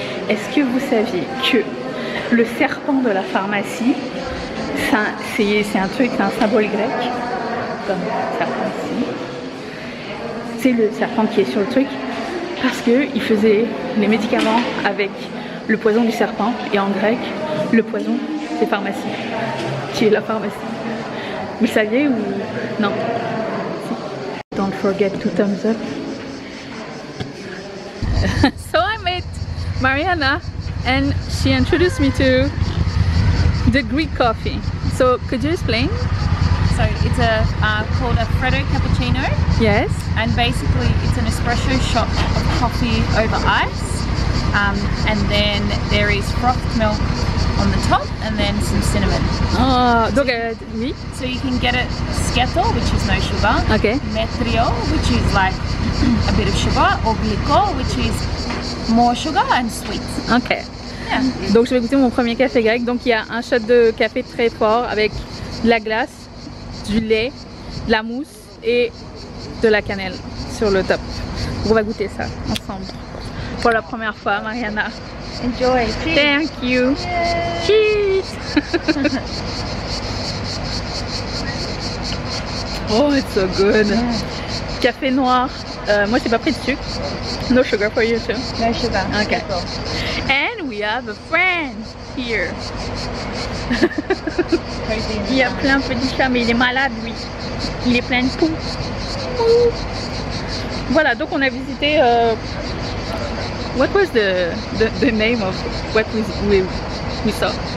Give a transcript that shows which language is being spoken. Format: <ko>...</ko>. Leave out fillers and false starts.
<fr>Est-ce que vous saviez que le serpent de la pharmacie, c'est un truc, c'est un symbole grec, comme serpent ici. C'est le serpent qui est sur le truc, parce qu'il faisait les médicaments avec le poison du serpent, et en grec, le poison, c'est pharmacie, qui est la pharmacie. Vous saviez ou non?</fr> <en>Don't forget to thumbs up. So I met Mariana and she introduced me to the Greek coffee. So could you explain? So it's called a Freddo Cappuccino. Yes. And basically it's an espresso shot of coffee over ice. And then there is frothed milk on the top and then some cinnamon.</en> <fr>Oh, donc oui.</fr> <en>So you can get it sketo, which is no sugar. Okay. Metrio, which is like a bit of sugar, or glycol, which is more sugar and sweet. Ok. Yeah.</en> <fr>Donc je vais goûter mon premier café grec. Donc il y a un shot de café très fort avec de la glace, du lait, de la mousse et de la cannelle sur le top. Donc on va goûter ça ensemble. Pour la première fois, Mariana.</fr> <en>Enjoy. Cheers. Thank you. Cheers. Oh, it's so good.</en> <fr>Café noir. Moi, j'ai pas pris de sucre.</fr> <en>No sugar for you too. No sugar. Okay. And we have a friend here.</en> <fr>Il y a plein de petits chats, mais il est malade lui. Il est plein de poux. Voilà, donc on a visité.</fr> <en>What was the name of what we saw?</en>